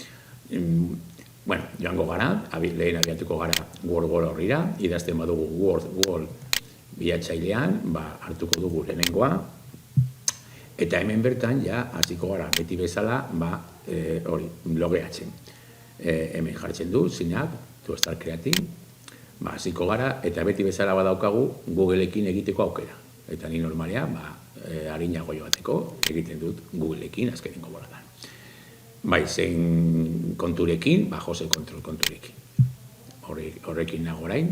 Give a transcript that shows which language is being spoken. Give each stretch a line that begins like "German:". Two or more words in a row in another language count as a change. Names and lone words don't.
Basque: Joango gara, lehen abiatuko gara Word-Wall horrira, idazten badugu Word-Wall bilatzailean, hartuko dugu lehenengoa, eta hemen bertan hasiko gara beti bezala logeatzen. Hemen jartzen du,
English: sign-up, to start creating,
Basque: hasiko gara, eta beti bezala badaukagu Googleekin egiteko aukera. Eta ni normalean, harinago joateko egiten dut Googleekin azkenengo boladan. Zein konturekin, Jose kontrol konturekin. Horrekin nago orain.